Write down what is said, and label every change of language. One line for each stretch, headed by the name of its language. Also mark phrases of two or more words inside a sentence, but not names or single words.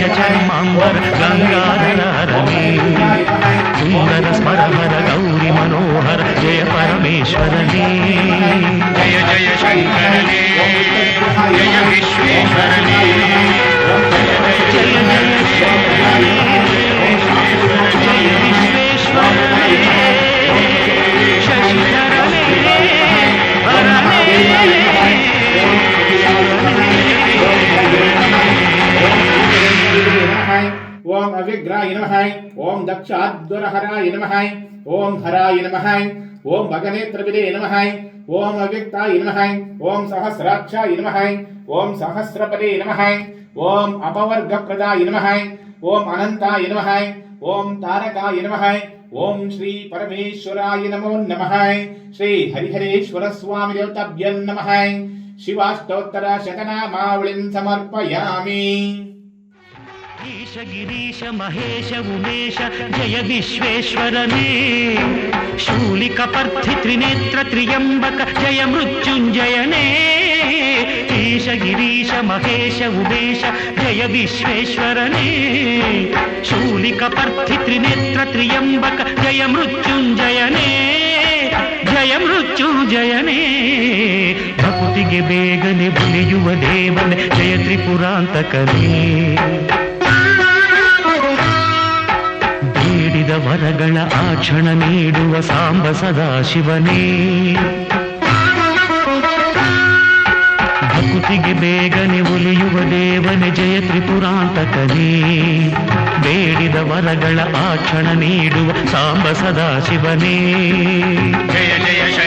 Kannada: ಚರ್ಮಾಂಬರ ಗಂಗಾಧರ ಹರನೇ ಸುಂದರ ಸ್ಮರಹರ ಗೌರಿ ಮನೋಹರ ಜಯ ಪರಮೇಶ್ವರನೇ ಜಯ ಜಯ ಶಂಕರನೇ ಜಯ ವಿಶ್ವೇಶ್ವರನೇ ಜಯ ಜಯ ಶಂಕರನೇ ಜಯ ವಿಶ್ವೇಶ್ವರನೇ ಶಶಿಧರನೇ ಹರನೇ
Sanskrit: ओम अविग्राय नमः ओम दक्षाद्वरहराय नमः ओम हराय नमः ओम भगनेत्रविदे नमः ओम अव्यक्ताय नमः ओम सहस्राक्षाय नमः ओम सहस्रपदे नमः ओम अपवर्गप्रदाय नमः ओम अनंताय नमः ओम तारकाय नमः ओम श्री परमेश्वराय नमो नमः श्री हरिहरेश्वर स्वामी देवताभ्यो नमः शिवाष्टोत्तर शतनामावलिं समर्पयामि
Kannada: ಈಶ ಗಿರೀಶ ಮಹೇಶ ಉಮೇಶ ಜಯ ವಿಶ್ವೇಶ್ವರನೆ ಶೂಲಿಕಪರ್ಧಿ ತ್ರಿನೇತ್ರ ತ್ರ್ಯಂಬಕ ಜಯ ಮೃತ್ಯುಂಜಯನೆ ಈಶ ಗಿರೀಶ ಮಹೇಶ ಉಮೇಶ ಜಯ ವಿಶ್ವೇಶ್ವರನೆ ಶೂಲಿಕಪರ್ಧಿ ತ್ರಿನೇತ್ರ ತ್ರ್ಯಂಬಕ ಜಯ ಮೃತ್ಯುಂಜಯನೆ ಜಯ ಮೃತ್ಯುಂಜಯನೆ ಭಕ್ತಿಗೆ ಬೇಗನೆ ಉಳಿಯುವ ದೇವನೇ ಜಯ ತ್ರಿಪುರಾಂತಕನೇ ಬೇಡಿದ ವರಗಳ ಆಕ್ಷಣ ನೀಡುವ ಸಾಂಬ ಸದಾಶಿವನೇ ಭಕ್ತಿಗೆ ಬೇಗನೆ ಉಳಿಯುವ ದೇವನೇ ಜಯ ತ್ರಿಪುರಾಂತಕನೇ ಬೇಡಿದ ವರಗಳ ಆಕ್ಷಣ ನೀಡುವ ಸಾಂಬ ಸದಾಶಿವನೇ ಜಯ ಜಯ